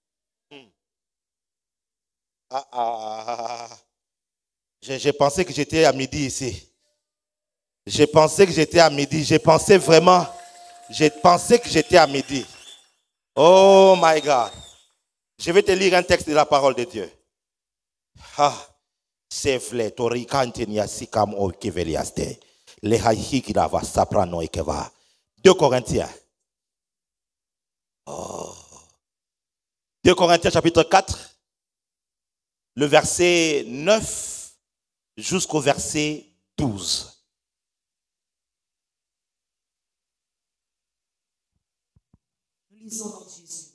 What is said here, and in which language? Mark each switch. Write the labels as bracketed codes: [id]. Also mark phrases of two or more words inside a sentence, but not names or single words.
[fr] J'ai pensé que j'étais à midi ici. J'ai pensé que j'étais à midi. J'ai pensé vraiment. J'ai pensé que j'étais à midi. [en] Oh my God. [fr] Je vais te lire un texte de la parole de Dieu. C'est vrai. Tori kantenia sikam o keveliaste. Le haïki la va saprano ekeva. 2 Corinthiens. 2 Corinthiens chapitre 4. Le verset 9 jusqu'au verset 12. Nous lisons dans Jésus.